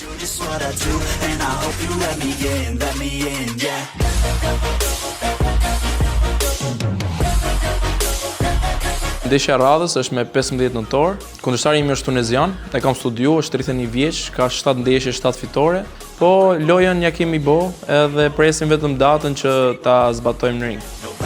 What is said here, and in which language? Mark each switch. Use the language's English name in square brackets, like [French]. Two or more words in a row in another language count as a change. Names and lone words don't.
[English] just what I do, and I hope you let me in, yeah. [Albanian] Ndeshja e radhës është me 15 nëntor. Kundërshtari im është tunezian, e kam studiu, është 31 vjeç, ka 7 ndeshje, 7 fitore. Po lojën ja kemi bo, edhe presim vetëm datën që ta zbatojmë në ring.